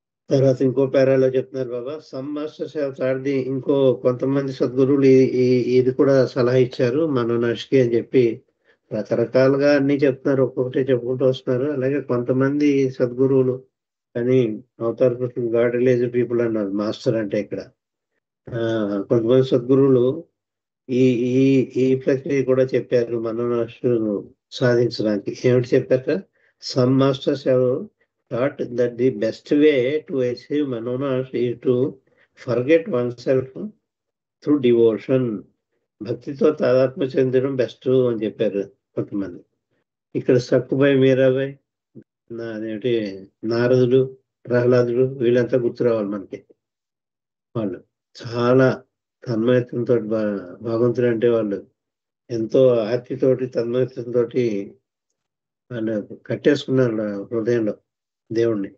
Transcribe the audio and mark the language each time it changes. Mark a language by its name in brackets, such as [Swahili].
[Telugu] తర్వాత ఇంకో పేరాలో చెప్తున్నారు బాబా, [English] some masters have thought the, [Telugu] ఇంకో కొంతమంది సద్గురువులు ఇది కూడా సలహా ఇచ్చారు మనోనాష్కి అని చెప్పి రకరకాలుగా అన్ని చెప్తున్నారు, ఒక్కొక్కటి చెప్పుకుంటూ వస్తున్నారు. అలాగే కొంతమంది సద్గురువులు, కానీ [English] avatar god realised people [Telugu] అన్నారు మాస్టర్ అంటే ఇక్కడ. కొంతమంది సద్గురువులు ఈ ఈ ఈ ప్రక్రియ కూడా చెప్పారు మనోనాష్ను సాధించడానికి. ఏమిటి చెప్పాక, [English] Some masters have thought that the best way to achieve manonas is to forget oneself through devotion. [Telugu] భక్తితో తాదాత్మ్య చెందడం బెస్ట్ అని చెప్పారు కొంతమంది. ఇక్కడ సక్కుబాయి, మీరాబాయి, అదేంటి నారదుడు, ప్రహ్లాదుడు, వీళ్ళంతా గుర్తు రావాలి మనకి. వాళ్ళు చాలా తన్మయత్వంతో భగవంతుడు అంటే వాళ్ళు ఎంతో ఆర్తితోటి తన్మయత్వంతో వాళ్ళు కట్టేసుకున్నారు హృదయంలో దేవుణ్ణి.